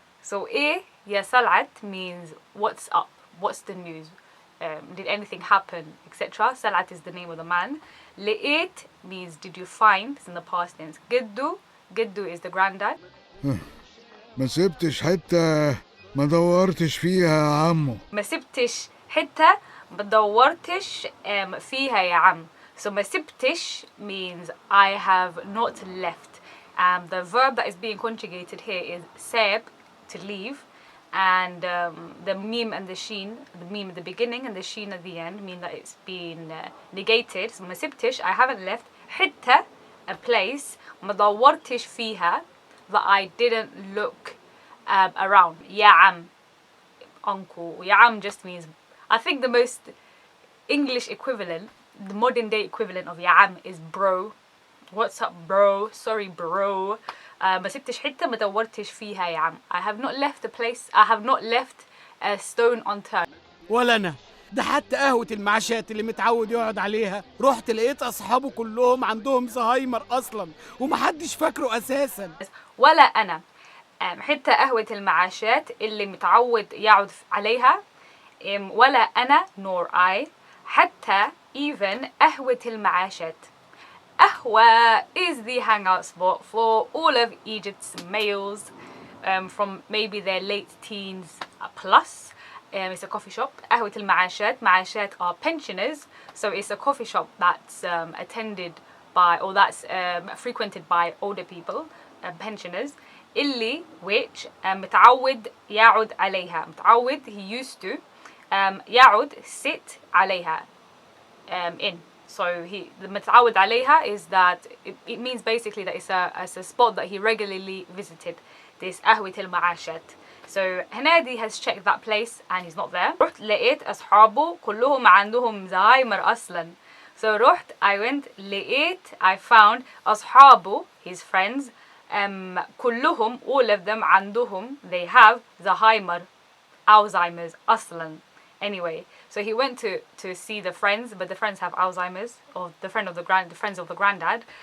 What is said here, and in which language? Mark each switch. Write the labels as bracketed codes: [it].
[en] So [ar] إيه يا صلعت [en] means what's up, what's the news, did anything happen, etc. صلعت is the name of the man. لقيت means did you find, it's in the past tense. جدو is the granddad. [ar] ما سبتش حتة ما دورتش فيها يا عمو. ما سبتش حتة ما دورتش فيها يا عم. [en] So [ar] ما سبتش [en] means I have not left. The verb that is being conjugated here is ساب, to leave, and the meme and the sheen, the meme at the beginning and the sheen at the end mean that it's been negated. So [ar] ما سبتش, [en] I haven't left. حتة, a place. [ar] ما دورتش فيها, [en] that I didn't look around. [ar] يا عم, [en] uncle. يا عم just means, I think the most English equivalent, the modern day equivalent of يا عم is bro. What's up bro? Sorry bro. ما سبتش حتة ما دورتش فيها يا عم. I have not left a place, I have not left a stone unturned. [ar] ولا أنا، ده حتى قهوة المعاشات اللي متعود يقعد عليها رحت لقيت أصحابه كلهم عندهم زهايمر أصلا ومحدش فاكره أساسا. ولا أنا، حتى قهوة المعاشات اللي متعود يقعد عليها. ولا أنا [en] nor I. [ar] حتى even قهوة المعاشات. [en] قهوة is the hangout spot for all of Egypt's males from maybe their late teens plus. It's a coffee shop. [ar] قهوة المعاشات, [en] معاشات are pensioners, so it's a coffee shop that's attended by, or that's frequented by older people, pensioners. [ar] اللي which متعود يقعد عليها. [en] متعود he used to, يقعد sit عليها, in. So the [ar] متعود عليها [en] is that it means basically that it's a spot that he regularly visited, this [ar] قهوة المعاشات. [en] So Henedy has checked that place and he's not there. [ar] رحت لقيت أصحابه كلهم عندهم زهايمر أصلا. [en] So رحت, I went, لقيت, I found, أصحابه, his friends, كلهم, all of them, عندهم, they have زهايمر, Alzheimer's أصلا. Anyway, so he went to see the friends, but the friends have Alzheimer's, or the friends of the granddad.